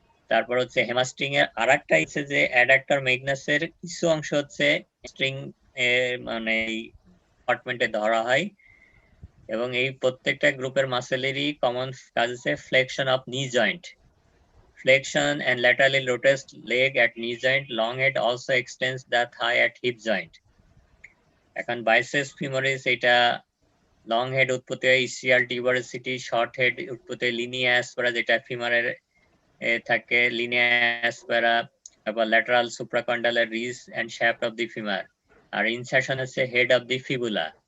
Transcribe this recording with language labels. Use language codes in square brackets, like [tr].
[bn] তারপর হচ্ছে হ্যামস্ট্রিং এর আরেকটা হচ্ছে যে অ্যাডাক্টর ম্যাগনাসের কিছু অংশ হচ্ছে স্ট্রিং এর মানে কম্পার্টমেন্টে ধরা হয়, এবং এই প্রত্যেকটা গ্রুপের মাসেলেরই কমন কাজ আছে ফ্লেকশন অফ নি joint, [en] flexion and laterally rotates leg at knee joint. Long head also extends the thigh at hip joint. [bn] এখন biceps femoris এটা লং হেড উৎপত্তি হয় ইসিয়াল টিউবারসিটি, শর্ট হেড উৎপত্তি হয় লিনিয়া অ্যাসপেরা যেটা ফিমারের থাকে লিনিয়া অ্যাসপেরা, তারপর lateral সুপ্রাকন্ডালার ridge and shaft of the femur, আর insertion হচ্ছে হেড অফ দি ফিবুলা।